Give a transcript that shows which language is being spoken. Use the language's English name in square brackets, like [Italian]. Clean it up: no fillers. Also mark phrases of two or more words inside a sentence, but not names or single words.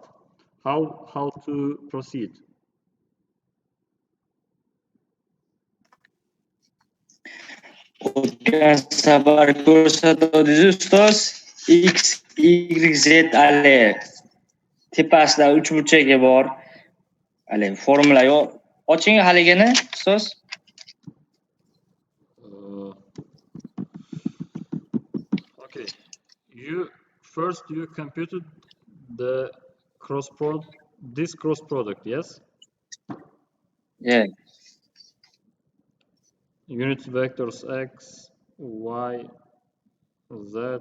[English] How to proceed? [Uzbek] O'tgan safar ko'rsatuvdingiz ustoz X, Y, Z ale tepasida uch burchagi bor. Ale formula yo'q. Oching haligini ustoz. [English] Okay. You computed the this cross product, yes? Yeah. Unit vectors x, y, z,